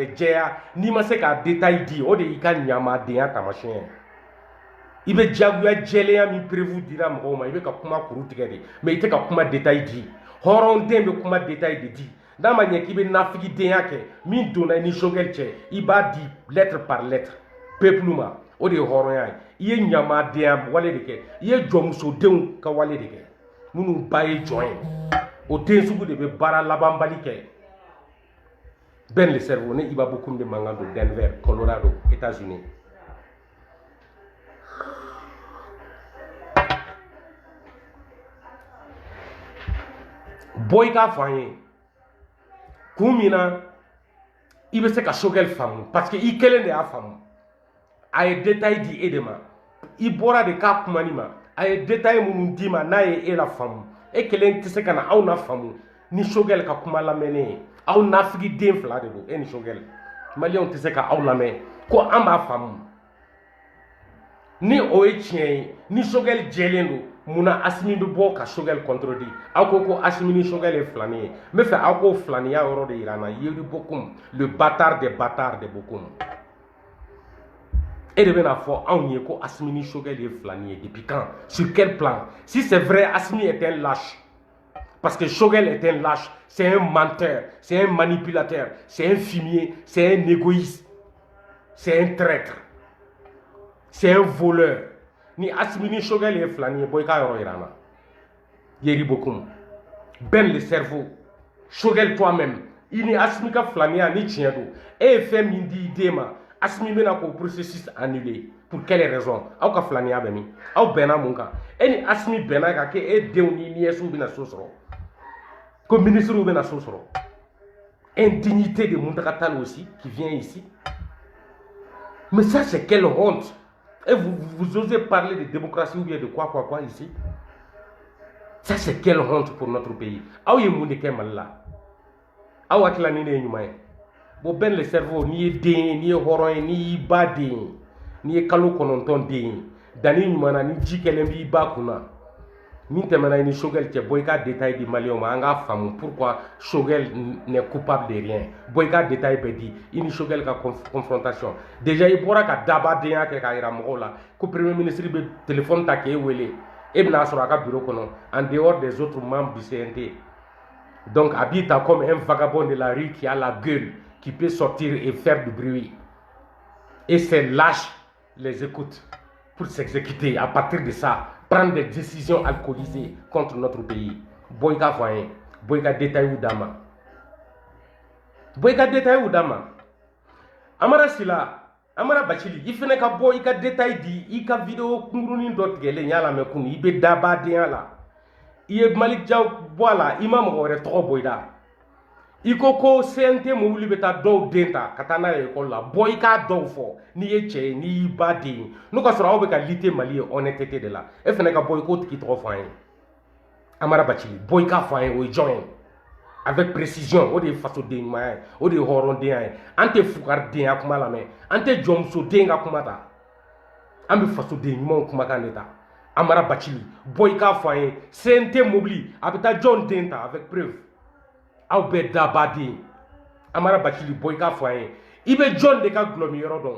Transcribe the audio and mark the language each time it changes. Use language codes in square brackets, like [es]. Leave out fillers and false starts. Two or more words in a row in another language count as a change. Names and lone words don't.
[bm] yɛrɛ jɛya n'i ma se k'a détail di o de y'i ka ɲamadenya taamasiyɛn ye i bɛ jagoya jɛlenya min prévu dira mɔgɔw ma i bɛ ka kuma kuru tigɛ de mais i tɛ ka kuma détail di hɔrɔnden bɛ kuma détail de di n'a ma ɲɛ k'i bɛ nafigidenya kɛ min donna i ni Choguel cɛ i b'a di [fr] lettre par lettre [bm] peuple ma o de ye hɔrɔnya ye i ye ɲamadenya wale de kɛ i ye jɔnmusodenw ka wale de kɛ minnu ba ye jɔn ye o den sugu de bɛ baara labanbali kɛ Ben le cerveau ne Iba Bokoum de mangan de Denver Colorado États-Unis boy ka fanye kumina i bɛ se ka Choguel faamu [fr] parce que [bm] i kelen de y'a faamu a ye détail di e de ma i bɔra de k'a kumani ma a ye détail minnu d'i ma n'a ye e la faamu e kelen tɛ se ka na aw na faamu ni Choguel ka kuma lamɛnnen ye aw nafigiden fila de don e ni Choguel maliyɛnw tɛ se ka aw lamɛn ko an b'a faamu ni o ye tiɲɛ ye ni Choguel jɛlen don munna Assimi bɛ bɔ ka Choguel contredire aw ko Assimi ni Choguel ye filani ye n bɛ fɛ aw k'o filaniya yɔrɔ de yira n na Yeri Bokoum [fr] le bâtard des bâtards de Bokoum et [bm] de bɛna fɔ anw ye ko Assimi ni Choguel ye filani ye [fr] depuis quand sur quel plan si c'est vrai Assimi est un lâche parce que Choguel est un lâche c'est un menteur c'est un manipulateur c'est un fumier c'est un égoïste c'est un traître c'est un voleur [bm] ni Assimi ni Choguel ye filani ye boy ka yɔrɔ yira n na Yeri Bokoum Ben le cerveau Choguel toi-même i ni Assimi ka filaniya ni tiɲɛ don e ye fɛn min di i den ma Assimi bɛna k'o [fr] processus annulé pour quelle raison [bm] aw ka filaniya bɛ min aw bɛnna mun kan e ni Assimi bɛnna ka kɛ e denw ni nièces bɛna so sɔrɔ ko ministres bɛna so sɔrɔ [fr] indignité de Muntaka Tall aussi qui vient ici mais ça c'est quelle honte et vous osez parler de démocratie ou bien de quoi ici ça c'est quelle honte pour notre pays [bm] aw ye mun de kɛ Mali la aw hakilila ni ne ye ɲuman ye bon Ben le cerveau n'i ye den ye n'i ye hɔrɔn ye n'i y'i ba den ye n'i ye kalo 9 den ye danni ɲuman na ni ji kɛlen b'i ba kunna min tɛmɛna i ni Choguel cɛ bɔ i ka détail di maliyɛnw ma an k'a faamu [fr] pourquoi Choguel n'est coupable de rien [bm] bɔ i ka détail bɛɛ di i ni Choguel ka confrontation déjà i bɔra ka dabadenya kɛ k'a yira mɔgɔw la ko premier ministre bɛ téléphone ta k'e wele e bɛna sɔrɔ a ka bureau kɔnɔ [fr] en dehors des autres membres du CNT donc [bm] a b'i ta [fr] comme un vagabond de la rue qui a la gueule qui peut sortir et faire du bruit et ces lâches les écoutent pour s'exécuter à partir de ça prendre des décisions alcoolisées contre notre pays [bm] boy ka fanye boy ka détail ou dama boy ka détail ou dama Amara Sila Amara Bachili i fɛnɛ ka bɔ i ka détail di i ka vidéo kungurunin dɔ tigɛlen y'a lamɛn kunu i bɛ dabadenya la i ye Malik Diaw bɔ a la i ma mɔgɔ wɛrɛ tɔgɔ bɔ i la i ko CNT mobili bɛ taa dɔw den ta ka taa n'a ye école la bɔ i k'a dɔw fɔ n'i ye cɛ ye n'i y'i ba den ye n'o ka sɔrɔ aw bɛ ka lutter Mali ye [fr] honnêteté de la [bm] e fɛnɛ ka bɔ i k'o tigi tɔgɔ fɔ an ye Amara Bachili bɔ i k'a fɔ an ye o ye jɔn ye [fr] avec précision [bm] o de ye fasoden ɲumanya ye o de ye hɔrɔndenya ye an tɛ fugaridenya kuma lamɛn an tɛ jɔnmusoden ka kuma ta an bɛ fasoden ɲumanw kumakan de ta Amara Bachili bɔ i k'a fɔ an ye CNT mobili a bɛ taa jɔn den ta [fr] avec preuve [bm] aw bɛɛ dabaden Amara Bachili bɔ i k'a fɔ an ye i bɛ jɔn de ka gulɔmi yɔrɔ dɔn